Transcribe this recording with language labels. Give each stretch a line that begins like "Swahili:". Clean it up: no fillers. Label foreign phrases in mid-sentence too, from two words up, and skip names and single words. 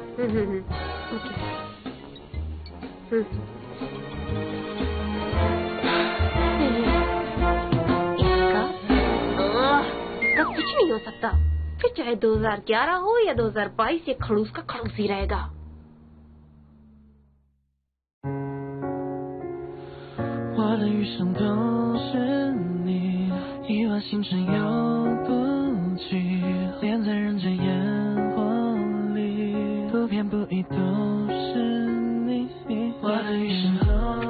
Hindi: इसका कुछ नहीं हो सकता। फिर चाहे 2011 हो या 2022, ये खड़ूस का खड़ूस ही रहेगा।
Chinese: 我的余生都是你，一往情深又不羁，恋在人片不移都是你，我的余生都